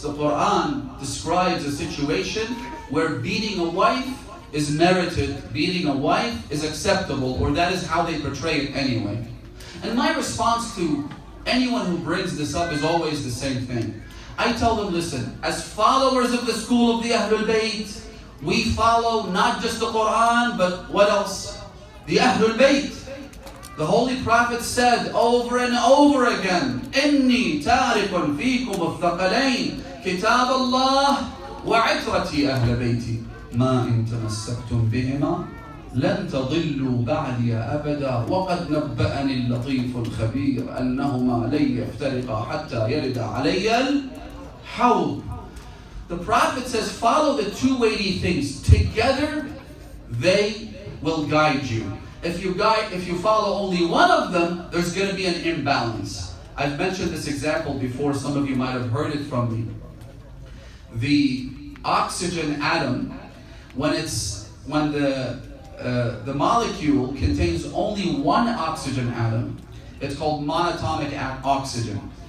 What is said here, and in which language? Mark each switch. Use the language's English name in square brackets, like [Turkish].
[English] The Quran describes a situation where beating a wife is merited, beating a wife is acceptable, or that is how they portray it anyway. And my response to anyone who brings this up is always the same thing. I tell them, listen, as followers of the school of the Ahlul Bayt, we follow not just the Quran, but what else? The Ahlul Bayt. The Holy Prophet said over and over again, [Arabic] إِنِّي تَارِكٌ فِيكُمُ الثَّقَلَيْنِ كِتَابَ اللَّهِ وَعِتْرَتِي أَهْلَ بَيْتِي مَا إِن تَمَسَّكْتُم بِهِمَا لن تضلوا بعدي أبدا وقد نبأني اللطيف الخبير أنهما لن يفترقا حتى يرد علي الحوض. [English] The Prophet says, follow the two weighty things. Together, they will guide you. If you follow only one of them, there's going to be an imbalance. I've mentioned this example before. Some of you might have heard it from me. The oxygen atom, when the molecule contains only one oxygen atom, it's called monatomic oxygen.